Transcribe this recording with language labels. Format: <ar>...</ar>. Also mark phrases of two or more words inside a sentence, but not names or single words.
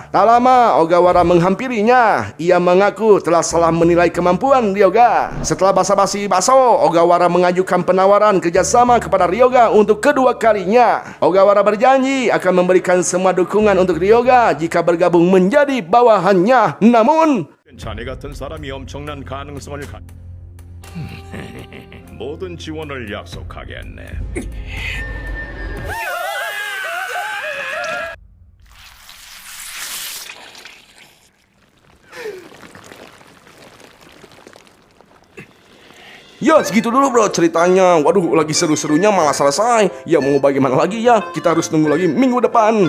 <id>Tak lama Ogawara menghampirinya. Ia mengaku telah salah menilai kemampuan Ryoga. Setelah basa-basi baso, Ogawara mengajukan penawaran kerjasama kepada Ryoga untuk kedua kalinya. Ogawara berjanji akan memberikan semua dukungan untuk Ryoga jika bergabung menjadi bawahannya. Namun</id> <ko>자네 같은 사람이 엄청난 가능성을 모든 지원을 약속하겠네.</ko> <id>ya segitu dulu bro ceritanya. Waduh, lagi seru-serunya malah selesai. Ya mau bagaimana lagi ya, kita harus nunggu lagi minggu depan.</id>